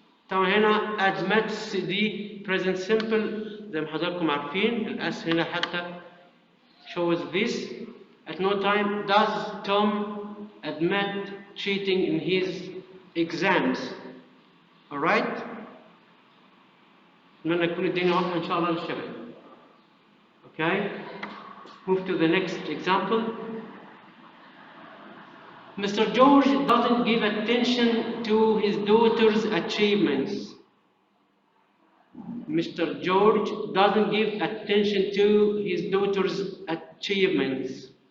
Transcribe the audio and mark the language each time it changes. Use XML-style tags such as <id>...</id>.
<ar>طبعا هنا admits دي present simple زي ما حضراتكم عارفين. الأس هنا حتى shows this.</ar> <en>At no time does Tom admit cheating in his exams. Alright?</en> <ar>أتمنى تكون الدنيا واضحة إن شاء الله للشباب.</ar> <en>Okay? Move to the next example. Mr. George doesn't give attention to his daughter's achievements. Mr. George doesn't give attention to his daughter's achievements.</en>